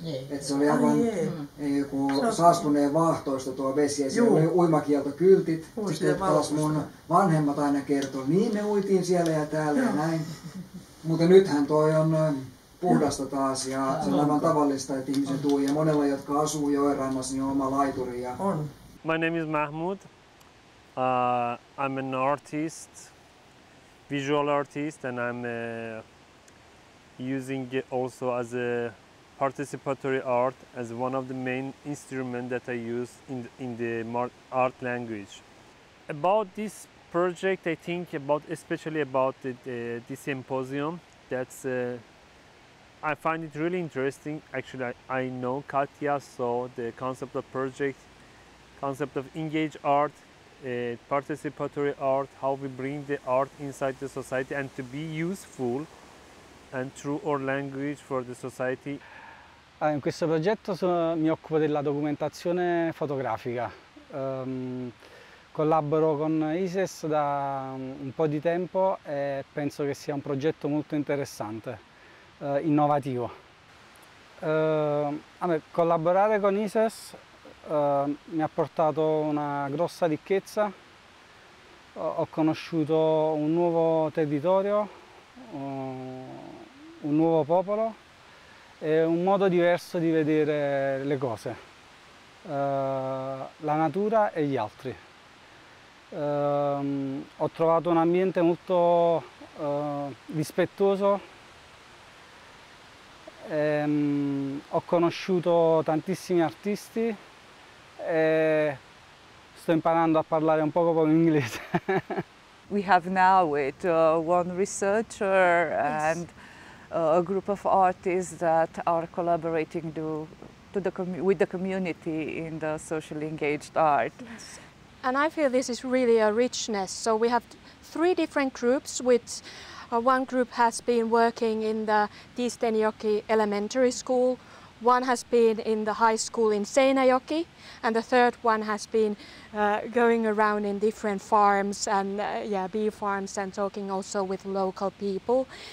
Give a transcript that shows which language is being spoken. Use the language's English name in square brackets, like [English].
[Finnish] Että se oli aivan joku saastuneen vaahtoista tuo vesi ja siellä oli uimakieltokyltit. Sitten taas mun vanhemmat aina kertoi, niin me uitiin siellä ja täällä ja näin. Mutta nythän toi on puhdasta taas ja se on aivan tavallista, että ihmiset ui. Ja monella, jotka asuu joenrannassa, niin on oma laituri. Ja... [English] My name is Mahmoud. I'm an artist, visual artist, and I'm using it also as a participatory art as one of the main instruments that I use in the art language. About this project, I think especially about this symposium. I find it really interesting. Actually, I know Katya, so the concept of project, concept of engaged art, participatory art, how we bring the art inside the society and to be useful and through our language for the society. [Italian] In questo progetto mi occupo della documentazione fotografica. Collaboro con ISES da un po' di tempo e penso che sia un progetto molto interessante, innovativo. Collaborare con ISES mi ha portato una grossa ricchezza, ho conosciuto un nuovo territorio, un nuovo popolo e un modo diverso di vedere le cose, la natura e gli altri. Ho trovato un ambiente molto rispettoso, ho conosciuto tantissimi artisti e sto imparando a parlare un poco inglese. [English] We have now with one researcher and a group of artists that are collaborating with the community in the socially engaged art. Yes. And I feel this is really a richness. So we have 3 different groups, which one group has been working in the Tiistenjoki Elementary School, one has been in the high school in Seinäjoki, and the third one has been going around in different farms and bee farms and talking also with local people.